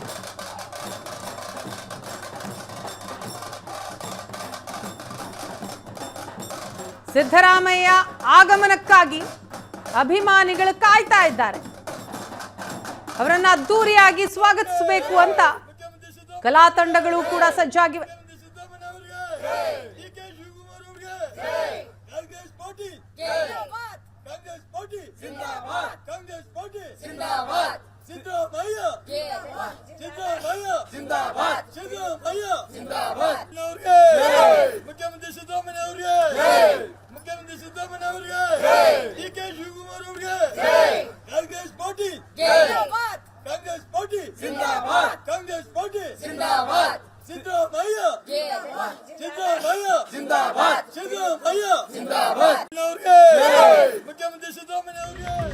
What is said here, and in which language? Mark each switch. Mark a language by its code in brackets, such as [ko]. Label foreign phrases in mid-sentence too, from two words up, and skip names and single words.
[kn] ಸಿದ್ದರಾಮಯ್ಯ ಆಗಮನಕ್ಕಾಗಿ ಅಭಿಮಾನಿಗಳು ಕಾಯ್ತಾ ಇದ್ದಾರೆ. ಅವರನ್ನ ಅದ್ದೂರಿಯಾಗಿ ಸ್ವಾಗತಿಸಬೇಕು ಅಂತ ಕಲಾ ತಂಡಗಳು ಕೂಡ ಸಜ್ಜಾಗಿವೆ. [hi] कांग्रेस पार्टी जिंदाबाद, कांग्रेस पार्टी जिंदाबाद। [kn] ಸಿದ್ದರಾಮಯ್ಯ ಸಿದ್ದರಾಮಯ್ಯ ಜಿಂದಾಬಾದ್ ಸಿದ್ದರಾಮಯ್ಯ ಜಿಂದಾಬಾದ್ ಅವರಿಗೆ ಮುಖ್ಯಮಂತ್ರಿ ಸಿದ್ದರಾಮಯ್ಯ ಅವರಿಗೆ ಮುಖ್ಯಮಂತ್ರಿ ಸಿದ್ದರಾಮಯ್ಯ ಅವರಿಗೆ ಡಿ.ಕೆ. ಶಿವಕುಮಾರ್ ಅವರಿಗೆ ಕಾಂಗ್ರೆಸ್ ಪಾರ್ಟಿ ಕಾಂಗ್ರೆಸ್ ಪಾರ್ಟಿ ಜಿಂದಾಬಾದ್ ಕಾಂಗ್ರೆಸ್ ಪಾರ್ಟಿ ಜಿಂದಾಬಾದ್ ಸಿದ್ದರಾಮಯ್ಯ ಸಿದ್ದರಾಮಯ್ಯ ಜಿಂದಾಬಾದ್ ಸಿದ್ದರಾಮಯ್ಯ ಜಿಂದಾಬಾದ್ ಅವರಿಗೆ ಮುಖ್ಯಮಂತ್ರಿ ಸಿದ್ದರಾಮಯ್ಯ ಅವರಿಗೆ